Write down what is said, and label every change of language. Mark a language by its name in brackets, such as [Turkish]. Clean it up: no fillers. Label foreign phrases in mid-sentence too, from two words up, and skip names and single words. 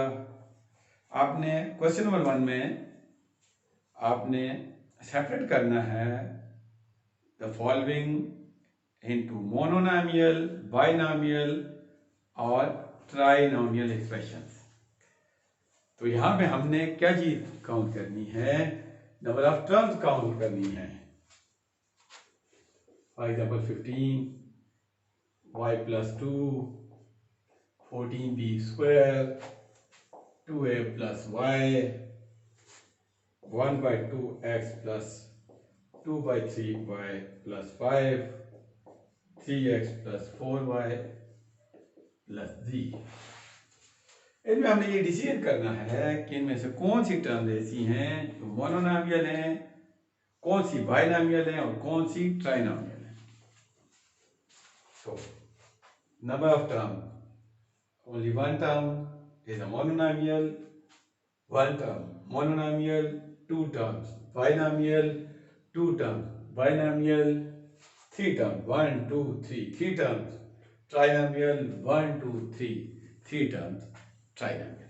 [Hindi] आपने क्वेश्चन नंबर 1 में आपने सेपरेट करना है [English] the following into mononomial, binomial [Hindi] और [English] trinomial expressions. [Hindi] तो यहाँ पे हमने क्या चीज काउंट करनी है? [English] number of terms [Hindi] काउंट करनी है। [English] For example 15 y plus 2, 14b square, 2a plus y, 1 by 2x plus 2 by 3y plus 5, 3x plus 4y plus z। [Hindi] इनमें हमने ये डिसीजन करना है कि इनमें से कौन सी टर्म ऐसी हैं जो मोनोनोमियल हैं, कौन सी बाइनोमियल हैं और कौन सी ट्राइनोमियल हैं। [English] So number of terms, only one term is a mononomial, one term mononomial, two terms binomial, two terms binomial, three terms 1 2 3, three terms trinomial 1 2 3, three terms trinomial.